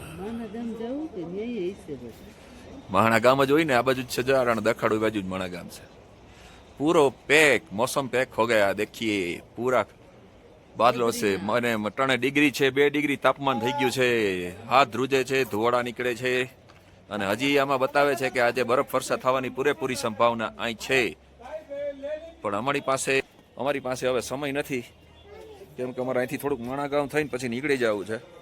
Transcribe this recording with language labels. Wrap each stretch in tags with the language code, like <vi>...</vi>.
<gu>માણા ગામ જ હોય ને, આ બાજુ જ છે જરાણ દખાડું બાજુ જ માણા ગામ છે. પૂરો પેક,</gu> <hi>मौसम पैक हो गया. देखिए पूरा बादलों से</hi> <gu>મને 3 ડિગ્રી છે, 2 ડિગ્રી તાપમાન થઈ ગયું છે. હાથ ધ્રુજે છે, ધુવાડા નીકળે છે અને હજી આમાં બતાવે છે કે આજે બરફ વર્ષા થવાની પૂરેપૂરી સંભાવના અહીં છે. પણ અમારી પાસે હવે સમય નથી, કેમ કે અમારે અહીંથી થોડુંક માણા ગામ થઈને પછી નીકળી જવું છે.</gu>